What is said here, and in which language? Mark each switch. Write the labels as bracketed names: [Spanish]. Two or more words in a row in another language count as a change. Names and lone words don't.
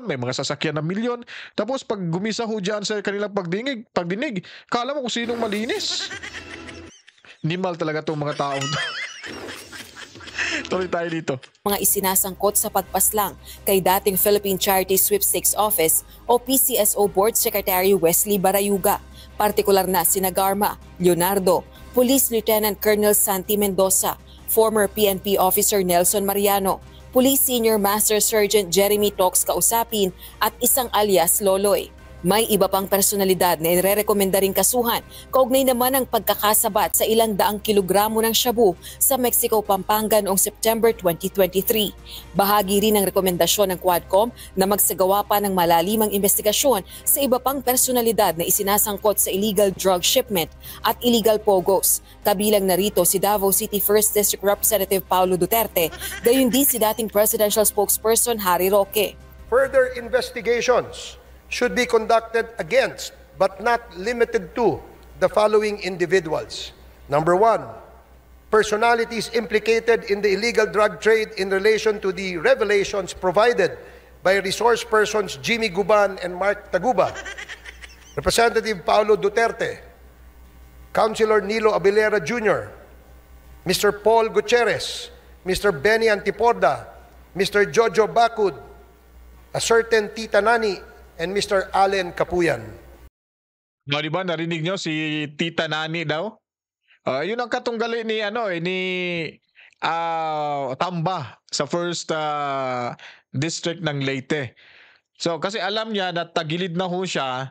[Filipino] May mga sasakyan na milyon. Tapos pag gumisa ho dyan sa kanilang pagdinig, kala mo kung sinong malinis. Nimal talaga itong mga taong to. Tuloy tayo dito. Mga isinasangkot sa pagpaslang kay dating Philippine Charity Sweepstakes Office o PCSO Board Secretary Wesley Barayuga. Partikular na sina Garma, Leonardo, Police Lieutenant Colonel Santi Mendoza, [English] former PNP Officer [Filipino] Nelson Mariano, Police Senior Master Sergeant Jeremy Tox Kausapin at isang alias Loloy. May iba pang personalidad na irerekomenda ring kasuhan, kaugnay naman ang pagkakasabat sa ilang daang kilogramo ng shabu sa Mexico, Pampanga noong September 2023. Bahagi rin ng rekomendasyon ng Quadcom na magsagawa pa ng malalimang investigasyon sa iba pang personalidad na isinasangkot sa [English] illegal drug shipment [Filipino] at [English] illegal pogos. [Filipino] Kabilang narito si Davao City 1st District Representative Paulo Duterte, gayon din si dating [English] presidential spokesperson [Filipino] Harry Roque. [English] Further investigations should be conducted against, but not limited to, the following individuals. Number 1, personalities implicated in the illegal drug trade in relation to the revelations provided by resource persons Jimmy Guban and Mark Taguba, Representative Paulo Duterte, Councilor Nilo Abilera Jr., Mr. Paul Gutierrez, Mr. Benny Antiporda, Mr. Jojo Bacud, a certain Tita Nani, and Mr. Allen Capuyan. [Filipino] No, di ba narinig nyo si Tita Nani daw? Yun ang katunggali ni Tamba sa 1st District ng Leyte. So kasi alam niya na tagilid na ho siya.